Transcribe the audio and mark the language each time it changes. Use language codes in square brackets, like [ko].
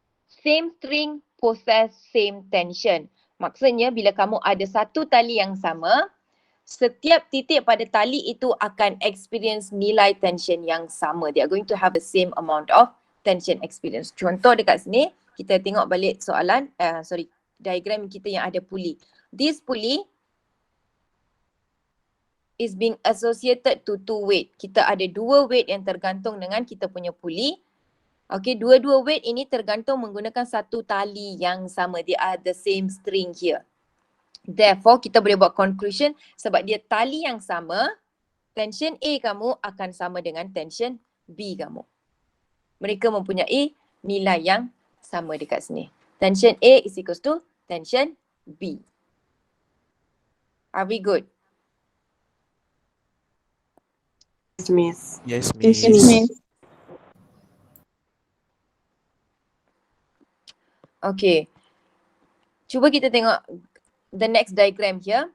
[en] Same string, possess same tension. [ms] Maksudnya bila kamu ada satu tali yang sama, setiap titik pada tali itu akan experience nilai tension yang sama. [en] They are going to have the same amount of tension experience. [ms] Contoh dekat sini, kita tengok balik soalan, diagram kita yang ada pulley. [en] This pulley is being associated to two weight. [ms] Kita ada dua weight yang tergantung dengan kita punya pulley. Okay, dua-dua weight ini tergantung menggunakan satu tali yang sama. [en] They are the same string here. [ms] Therefore, kita boleh buat conclusion sebab dia tali yang sama, tension A kamu akan sama dengan tension B kamu. Mereka mempunyai nilai yang sama dekat sini. [en] Tension A is equals to tension B. Are we good? Yes, Miss. Yes, Yes, Miss. Miss. Okay. [ms] Cuba kita tengok [en] the next diagram here.